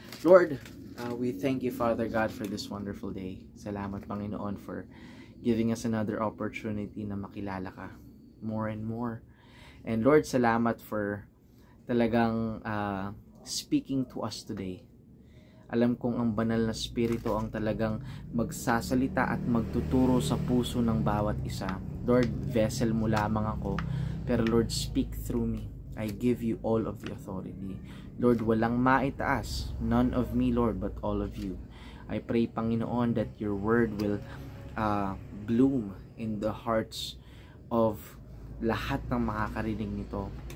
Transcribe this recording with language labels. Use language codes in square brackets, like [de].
[en] Lord, we thank you, Father God, for this wonderful day. [tl] Salamat, Panginoon, [en] for giving us another opportunity [tl] na makilala ka [en] more and more. And Lord, [tl] salamat [en] for talagang speaking to us today. [tl] Alam kong ang banal na spirito ang talagang magsasalita at magtuturo sa puso ng bawat isa. Lord, vessel mo lamang ako, pero Lord, [en] speak through me. I give you all of the authority. Lord, [tl] walang maitaas, [en] none of me, Lord, but all of you. I pray, Panginoon, that your word will bloom in the hearts of [tl] lahat ng makakarinig nito.